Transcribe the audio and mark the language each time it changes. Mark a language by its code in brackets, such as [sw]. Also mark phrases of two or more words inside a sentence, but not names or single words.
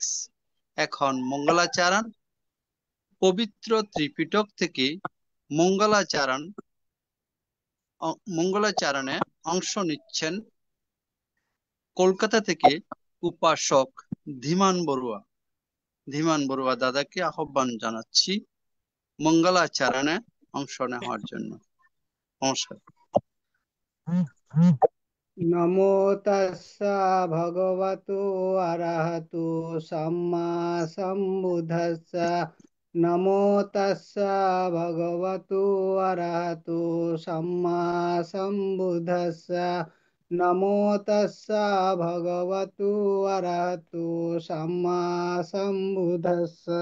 [bn] এখন মঙ্গলাচরণ, পবিত্র ত্রিপিটক থেকে মঙ্গলাচরণে অংশ নিচ্ছেন কলকাতা থেকে উপাসক ধীমান বড়ুয়া। ধীমান বড়ুয়া দাদাকে আহ্বান জানাচ্ছি মঙ্গলাচরণে অংশ নেওয়ার জন্য। নমস্কার। [pi] নমো তাস্সা ভগবতো আরহাতো সাম্মা সম্বুদ্ধাস্সা। নমো তাস্সা ভগবতো আরহাতো সাম্মা সম্বুদ্ধাস্সা। নমো তাস্সা ভগবতো আরহাতো সাম্মা সম্বুদ্ধাস্সা।